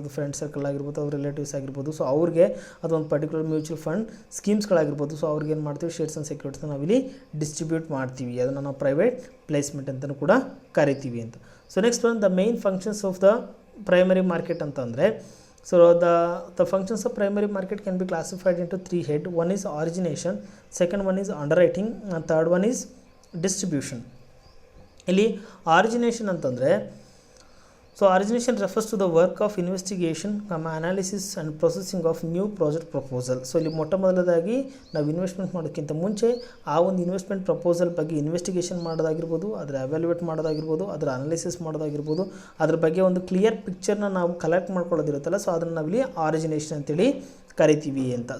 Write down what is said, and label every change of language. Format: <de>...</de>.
<kn>ಅದು friend circle ಆಗಿರ್ಬೋದು, ಅವ್ರ ರಿಲೇಟಿವ್ಸ್ ಆಗಿರ್ಬೋದು. ಸೊ ಅವ್ರಿಗೆ ಅದೊಂದು ಪರ್ಟಿಕ್ಯುಲರ್ ಮ್ಯೂಚುವಲ್ ಫಂಡ್ ಸ್ಕೀಮ್ಸ್ಗಳಾಗಿರ್ಬೋದು. ಸೊ ಅವ್ರಿಗೆ ಏನು ಮಾಡ್ತೀವಿ, ಶೇರ್ಸ್ ಆ್ಯಂಡ್ ಸೆಕ್ಯೂರಿಟೀಸ್ನ ನಾವಿಲ್ಲಿ ಡಿಸ್ಟ್ರಿಬ್ಯೂಟ್ ಮಾಡ್ತೀವಿ. ಅದನ್ನು ನಾವು ಪ್ರೈವೇಟ್ ಪ್ಲೇಸ್ಮೆಂಟ್ ಅಂತಲೂ ಕೂಡ ಕರಿತೀವಿ ಅಂತ.</kn> <en>So next one the main functions of the primary market ಅಂತಂದರೆ, so the functions of primary market can be classified into 3 head. One is origination, second one is underwriting, and third one is distribution.</en> <kn>ಇಲ್ಲಿ ಆರಿಜಿನೇಷನ್ ಅಂತಂದರೆ,</kn> <en>So origination refers to the work of investigation, analysis and processing of new project proposal.</en> <kn>So ಇಲ್ಲಿ ಮೊದಲದಾಗಿ ನಾವು investment ಮಾಡೋಕ್ಕಿಂತ ಮುಂಚೆ ಆ ಒಂದು investment proposal ಬಗ್ಗೆ investigation ಮಾಡೋದಾಗಿರ್ಬೋದು, ಅದರ ಅವ್ಯಾಲ್ಯೂಯೇಟ್ ಮಾಡೋದಾಗಿರ್ಬೋದು, ಅದರ ಅನಾಲಿಸಿಸ್ ಮಾಡೋದಾಗಿರ್ಬೋದು, ಅದ್ರ ಬಗ್ಗೆ ಒಂದು ಕ್ಲಿಯರ್ ಪಿಕ್ಚರ್ನ ನಾವು ಕಲೆಕ್ಟ್ ಮಾಡ್ಕೊಳ್ಳೋದಿರುತ್ತಲ್ಲ, ಸೊ ಅದನ್ನು ನಾವಿಲ್ಲಿ ಆರಿಜಿನೇಷನ್ ಅಂತೇಳಿ ಕರಿತೀವಿ ಅಂತ.</kn>